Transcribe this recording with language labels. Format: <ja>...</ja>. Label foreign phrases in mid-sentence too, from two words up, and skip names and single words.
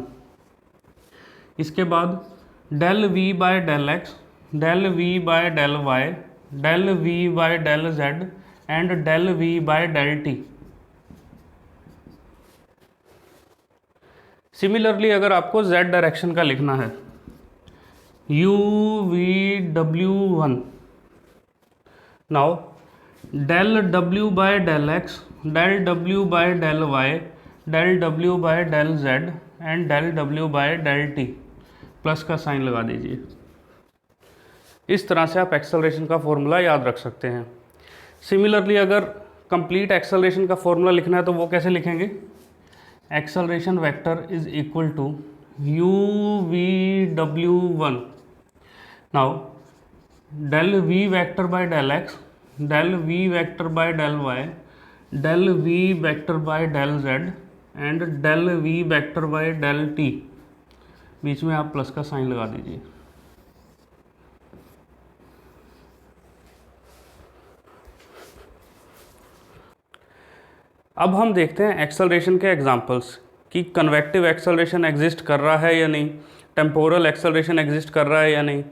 <hi>इसके बाद</hi> <en>del v by del x, del v by del y, del v by del z and del v by del t.</en> <hi>सिमिलरली अगर आपको</hi> <en>z direction</en> <hi>का लिखना है,</hi> <en>u v w one. नाउ del w by del x, del w by del y, del w by del z and del w by del t.</en> <hi>प्लस का साइन लगा दीजिए. इस तरह से आप एक्सेलरेशन का फॉर्मूला याद रख सकते हैं. सिमिलरली अगर</hi> <en>complete acceleration</en> <hi>का फॉर्मूला लिखना है तो वो कैसे लिखेंगे,</hi> <en>acceleration vector is equal to u v w one. now del v vector by del x, del v vector by del y, del v vector by del z and del v vector by del t.</en> <hi>बीच में आप प्लस का साइन लगा दीजिए. अब हम देखते हैं एक्सेलरेशन के एग्जांपल्स कि</hi> <en>convective acceleration exist</en> <hi>कर रहा है या नहीं,</hi> <en>temporal acceleration exist</en> <hi>कर रहा है या नहीं.</hi>